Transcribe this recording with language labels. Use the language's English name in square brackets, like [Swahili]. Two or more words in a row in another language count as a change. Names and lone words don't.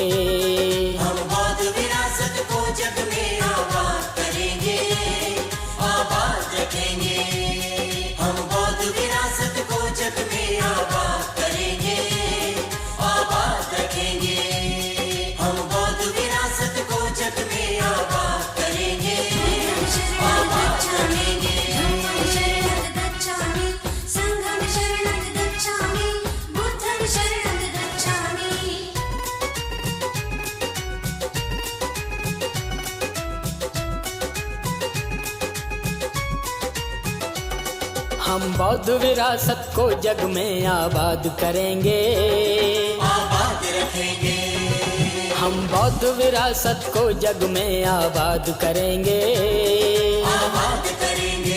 [Hindi] हम बौद्ध विरासत को जग में आबाद करेंगे, आबाद रखेंगे। हम बौद्ध विरासत को जग में आबाद करेंगे, आबाद रखेंगे। हम बौद्ध विरासत को जग में आबाद करेंगे, आबाद रखेंगे। [Pali] धम्मं शरणं गच्छामि, संघं शरणं गच्छामि, बुद्धं शरणं गच्छामि। [Hindi] हम बौद्ध विरासत को जग में आबाद करेंगे, आबाद रखेंगे। हम बौद्ध विरासत को जग में आबाद करेंगे, आबाद करेंगे।